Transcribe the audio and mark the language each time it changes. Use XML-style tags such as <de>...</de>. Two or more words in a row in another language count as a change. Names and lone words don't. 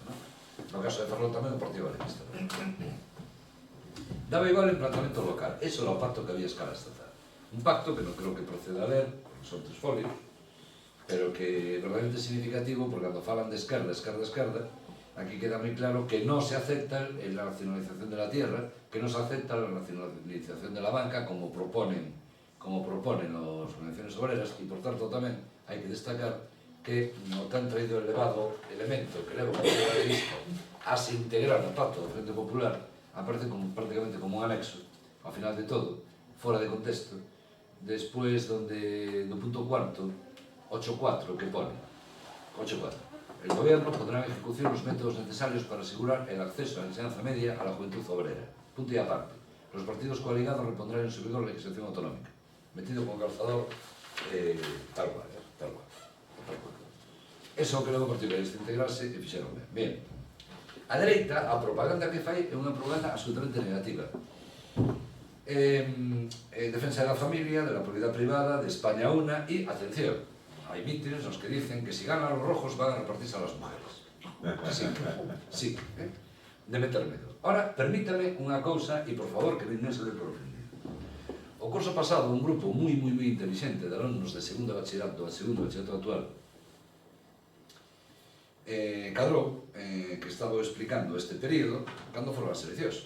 <gl>No caso de Ferrol tamén o Partido Galeguista. Daba igual en planteamento local. Eso era o pacto que había a escala estatal. Un pacto que non creo que proceda a ler, son 3 folios, pero que é verdadeiramente significativo, porque cando falan de esquerda, aquí queda moi claro que non se acepta</gl> <es>la nacionalización de la tierra,</es> <gl>que non se acepta</gl> <es>la nacionalización de la banca,</es> <gl>como proponen as organizaciones obreras, e por tanto tamén hai que destacar que no tan traído elevado elemento que leva o Partido Galeguista a se integrar no pacto do Frente Popular, aparece prácticamente como un anexo, ao final de todo, fora de contexto. Despois, no punto cuarto, 8.4, que pone 8.4.</gl> <es>El gobierno pondrá en ejecución los métodos necesarios para asegurar el acceso a la enseñanza media a la juventud obrera. Punto y aparte. Los partidos coaligados repondrán en su vigor la legislación autonómica. Metido con calzador, tal cual.</es> <gl>Eso que logo o Partido Socialista integrarse e fixeron ben. Bien. A dereita, a propaganda que fai é unha propaganda absolutamente negativa. Defensa da familia,</gl> <es>de la propiedad privada, de España una</es> <gl>e, atención, hai mítines nos que</gl> <es>dicen que si ganan los rojos van a repartirse a las mujeres.</es> <gl>Sí, de meter medo.</gl> <es>Ahora, permítame</es> <gl>unha cousa, e por favor que non se dé por ofendido. O curso pasado, un grupo moi inteligente de alumnos de segundo bachillerato actual, cadrou que estaba explicando este período cando foron as eleccións.</gl>